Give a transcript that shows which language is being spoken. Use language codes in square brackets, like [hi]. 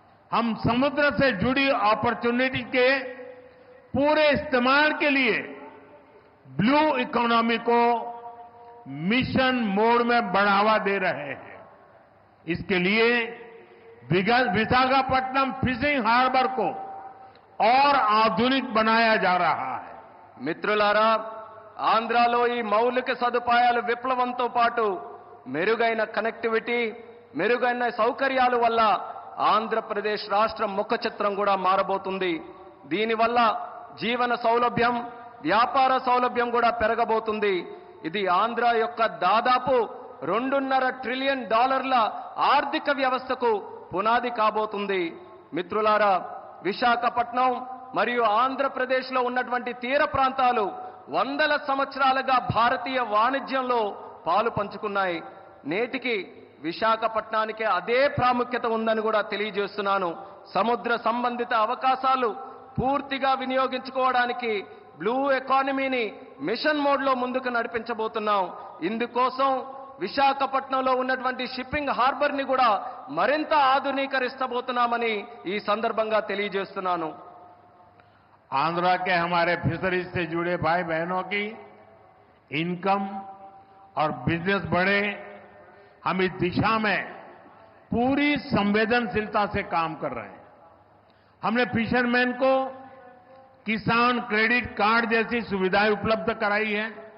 [hi] हम समुद्र से जुड़ी अपॉर्चुनिटी के पूरे इस्तेमाल के लिए ब्लू इकोनॉमी को मिशन मोड में बढ़ावा दे रहे हैं. इसके लिए विशाखापट्टनम फिशिंग हार्बर को और आधुनिक बनाया जा रहा है. [te] మిత్రులారా, ఆంధ్రాలో ఈ మౌలిక సదుపాయాల విప్లవంతో పాటు మెరుగైన కనెక్టివిటీ, మెరుగైన సౌకర్యాల వల్ల ఆంధ్రప్రదేశ్ రాష్ట్ర ముఖ చిత్రం కూడా మారబోతుంది. దీనివల్ల జీవన సౌలభ్యం, వ్యాపార సౌలభ్యం కూడా పెరగబోతుంది. ఇది ఆంధ్ర యొక్క దాదాపు $2.5 ట్రిలియన్ ఆర్థిక వ్యవస్థకు పునాది కాబోతుంది. మిత్రులారా, విశాఖపట్నం మరియు ఆంధ్రప్రదేశ్లో ఉన్నటువంటి తీర ప్రాంతాలు వందల సంవత్సరాలుగా భారతీయ వాణిజ్యంలో పాలు పంచుకున్నాయి. నేటికి విశాఖపట్నానికి అదే ప్రాముఖ్యత ఉందని కూడా తెలియజేస్తున్నాను. సముద్ర సంబంధిత అవకాశాలు పూర్తిగా వినియోగించుకోవడానికి బ్లూ ఎకానమీని మిషన్ మోడ్లో ముందుకు నడిపించబోతున్నాం. ఇందుకోసం విశాఖపట్నంలో ఉన్నటువంటి షిప్పింగ్ హార్బర్ని కూడా మరింత ఆధునీకరిస్తబోతున్నామని ఈ సందర్భంగా తెలియజేస్తున్నాను. [hi] आंध्र के हमारे फिशरीज से जुड़े भाई बहनों की इनकम और बिजनेस बढ़े, हम इस दिशा में पूरी संवेदनशीलता से काम कर रहे हैं. हमने फिशरमैन को किसान क्रेडिट कार्ड जैसी सुविधाएं उपलब्ध कराई है.